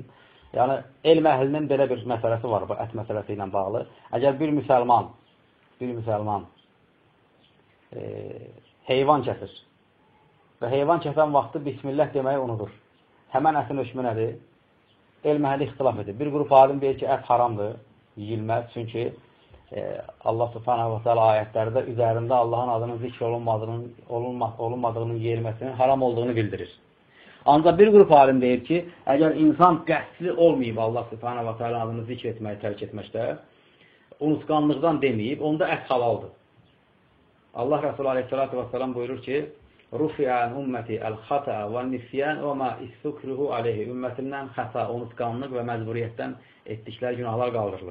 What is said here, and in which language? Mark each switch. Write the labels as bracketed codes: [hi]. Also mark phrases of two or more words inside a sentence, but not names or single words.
[az] Yəni, elm əhlinin belə bir məsələsi var bu ət məsələsi ilə bağlı. Əgər bir müsəlman heyvan kəsir. Və heyvan kəsən vaxtı bismillah deməyi unudur. Həmən ətin hökmü nədir? Elm əhli ixtilaf edir. Bir qrup alim deyir ki, ət haramdır, yeyilməz. Çünki Allah [ar] سبحانه وتعالى [az] ayətlərdə üzərində Allahın adının zikr olunmadığının yeyilməsinin haram olduğunu bildirir. Ancaq bir qrup alim deyir ki, əgər insan qəsdli olmayıb Allah [ar] سبحانه وتعالى [az] adını zikr etməyi tərk etməkdə, unutqanlıqdan deməyib, onda ət halaldır. [ar] Allah Resulü عليه الصلاة والسلام [az] buyurur ki, [ar] رفع عن أمتي الخطأ والنسيان وما استكرهوا عليه. [az] Ümmətindən xəta, unutqanlıq və məcburiyyətdən etdikləri günahlar qaldırılır.